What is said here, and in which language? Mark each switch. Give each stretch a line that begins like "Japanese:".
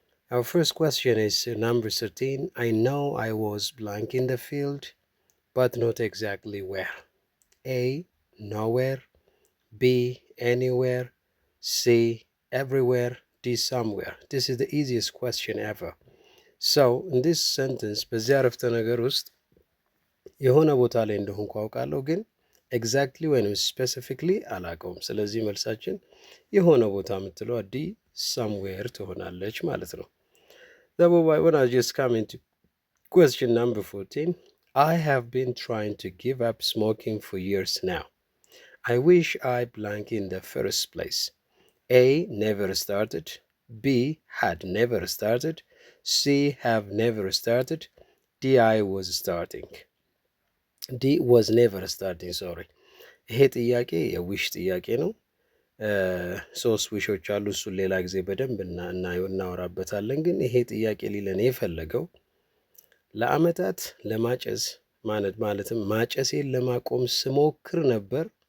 English: Our first question is number 13. I know I was blank in the field, but not exactly where. A, nowhere. B, anywhere. C, everywhere. D, somewhere. This is the easiest question ever. So, in this sentence,
Amharic: በዚህ አረፍተ ነገር ውስጥ የሆነ ቦታ ላይ እንደሆንኩ አውቃለሁ፣ ግን ኤግዛክትሊ ወይም ስፔሲፊክሊ አላውቀውም። ስለዚህ መልሳችን የሆነ ቦታ የምትለው ዲ ሳምዌር ትሆናለች ማለት ነው።
English: when I just come into question number 14, I have been trying to give up smoking for years now. I wish I blank in the first place. A, never started. B, had never started. C, have never started. D, I was starting. D was never starting, sorry.
Amharic: ይሄ ጥያቄ የዊሽ ጥያቄ ነው። ሶስት ዊሾች አሉ። እሱን ሌላ ጊዜ በደንብ እናወራበታለን። ግን ይሄ ጥያቄ ሊለን የፈለገው ለአመታት ለማጨስ ማለትም ማጨሴን ለማቆም ስሞክር ነበር፣